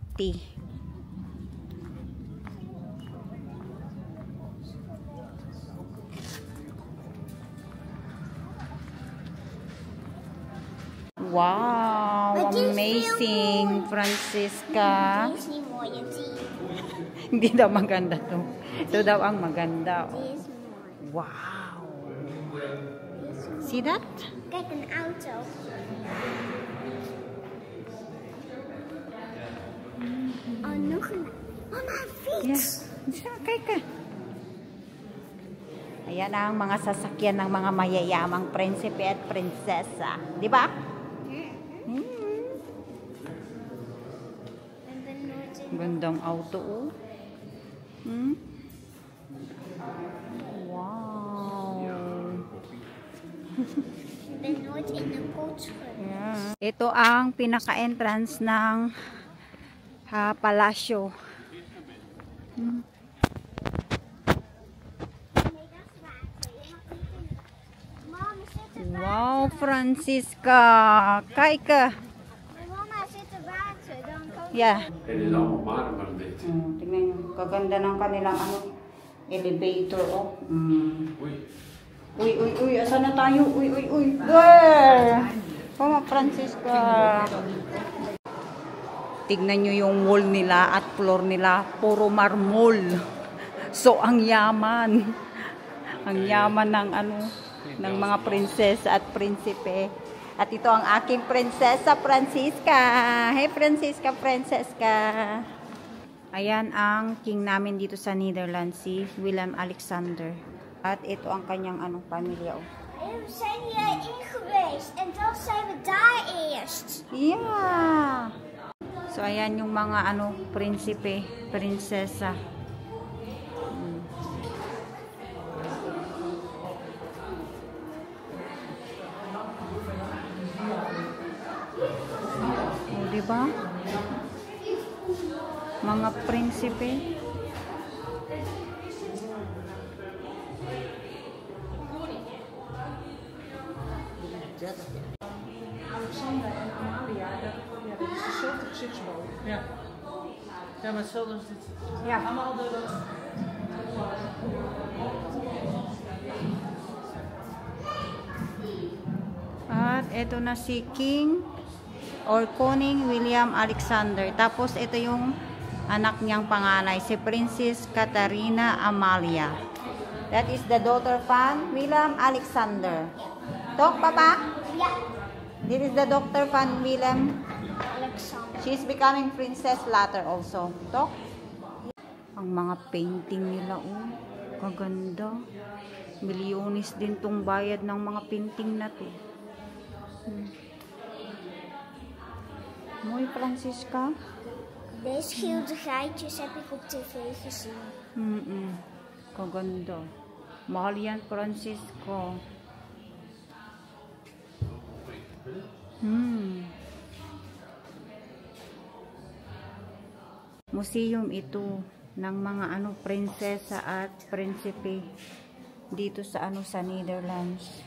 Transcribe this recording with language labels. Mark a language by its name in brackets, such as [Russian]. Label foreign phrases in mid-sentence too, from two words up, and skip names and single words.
[English] Wow, amazing, Francisca. [Filipino] Hindi daw maganda to. Ito daw ang maganda. [English] Wow. See that? [Dutch] Kijk, een auto. Oh, nog een. Oh, een fiets. [English] Yeah. Kijk. [Filipino] Ayan ang mga sasakyan ng mga mayayamang prinsipe at prinsesa. Di ba? Gandang auto, oh. [English] Wow. [Dutch] Ik ben nooit in een coach geweest. [English] Yeah. [Filipino] Ito ang pinaka-entrance ng palasyo. [English] Wow, Francisca. [Dutch] Kijk. Mama, zit er water? Dan kan [English] Yeah. [Dutch] Het is allemaal maar dit. [Filipino] Tingnan nyo. Kaganda ng kanilang elevator. Oh. Uy. Asan na tayo? Uy. [English] There! Mama Francisca. [Filipino] Tignan nyo yung wall nila at floor nila. Puro marmol. So, ang yaman. Ang yaman ng ng mga prinsesa at prinsipe. At ito ang aking prinsesa Francisca. [English] Hey Francisca. [Filipino] Ayan ang king namin dito sa Netherlands, si Willem Alexander. At ito ang kanyang pamilya. [Dutch] We zijn hierin geweest en dan zijn we daar eerst. [English] Yeah. [Filipino] So ayan yung mga prinsipe, prinsesa. Diba? Mga prinsipe. [Dutch] Alexander en Amalia, dat is dezelfde gezichtsbouw. Ja. Ja, maar hetzelfde als dit. Ja. Allemaal de... [Filipino] At ito na si [English] King or [Filipino] Koning William Alexander. Tapos ito yung anak niyang panganay, si Princess Katarina Amalia. [English] That is the daughter van Willem Alexander. Talk, Papa? Yeah. This is the daughter van Willem. Alexander. She's becoming princess later also. Talk? [Filipino] Ang mga painting nila, oh. Kaganda. Milyones din tong bayad ng mga painting na to. [Dutch] Mooi, Francisca. Deze schilderijtjes heb ik op tv gezien. [Filipino] Kaganda. Mahal yan, Francisco. Museum ito ng mga prinsesa at prinsipe dito sa sa Netherlands.